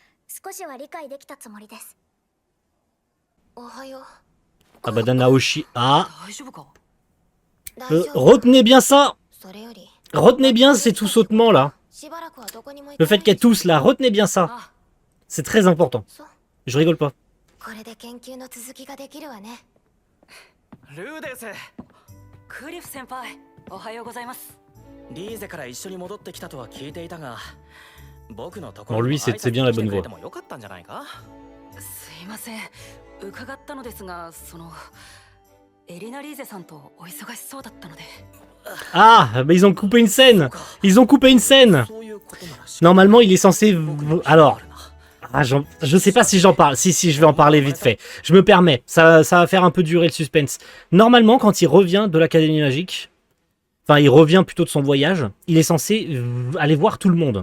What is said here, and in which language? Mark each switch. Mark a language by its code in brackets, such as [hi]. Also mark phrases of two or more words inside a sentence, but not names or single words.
[fr] Ah bah d'un Naoshi. Ah, retenez bien ça. Retenez bien ces tout sautements là. Le fait qu'elle tousse là, retenez bien ça. C'est très important. Je rigole pas. [ja] ルーデス、クリフ先輩、おはようございます。リーゼから一緒に戻ってきたとは聞いていたが、僕のところに挨拶に来てくれてもよかったんじゃないか？すいません、伺ったのですが、エリナ・リーゼさんとお忙しそうだったので。 [fr] Ah, mais ils ont coupé une scène. Ils ont coupé une scène. Normalement, il est censé... Alors... Ah, je sais pas si j'en parle. Si, je vais en parler vite fait. Je me permets. Ça va faire un peu durer le suspense. Normalement, quand il revient de l'Académie Magique, enfin, il revient plutôt de son voyage, il est censé aller voir tout le monde.